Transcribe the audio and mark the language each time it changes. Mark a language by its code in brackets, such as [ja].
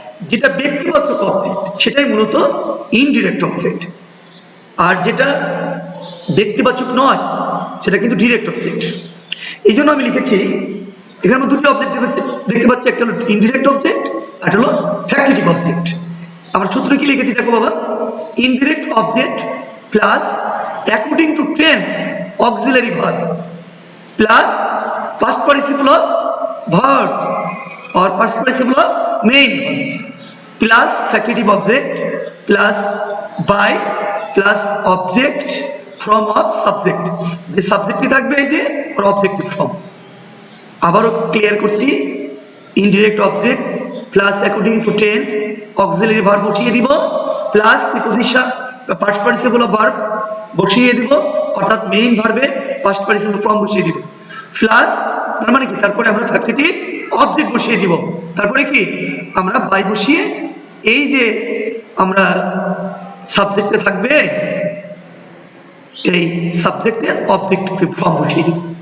[bn] যেটা ব্যক্তিবাচক অবজেক্ট সেটাই মূলত ইনডিরেক্ট অবজেক্ট, আর যেটা ব্যক্তিবাচক নয় সেটা কিন্তু ডিরেক্ট অবজেক্ট। এই জন্য আমি লিখেছি এখানে দুটো অবজেক্ট দেখতে পাচ্ছি, একটা হলো ইনডিরেক্ট অবজেক্ট আর হলো ফ্যাক্টিটিভ অবজেক্ট। আমরা সূত্র কি লিখেছি দেখো বাবা, [en] Indirect object plus according to tense auxiliary verb plus past participle of verb or past participle of main verb plus factitive object plus by plus object from of subject। [bn] যে সাবজেক্টই থাকবে এই যে ওর অবজেক্টিভ ফর্ম। আবারও clear করছি, indirect object plus [en] according to tense auxiliary verb [bn] বসিয়ে দিব, plus preposition [en] past participle of verb [bn] বসিয়ে দিব, অর্থাৎ মেইন ভার্বে পাস্ট পার্টিসিপল ফর্ম বসিয়ে দিব, প্লাস তার মানে কি তারপরে আমরা ফ্যাক্টিটিভ অবজেক্ট বসিয়ে দিব, তারপরে কি আমরা বাই বসিয়ে এই যে আমরা সাবজেক্টে থাকবে এই সাবজেক্টে অবজেক্টিভ ফর্ম বসিয়ে দিব।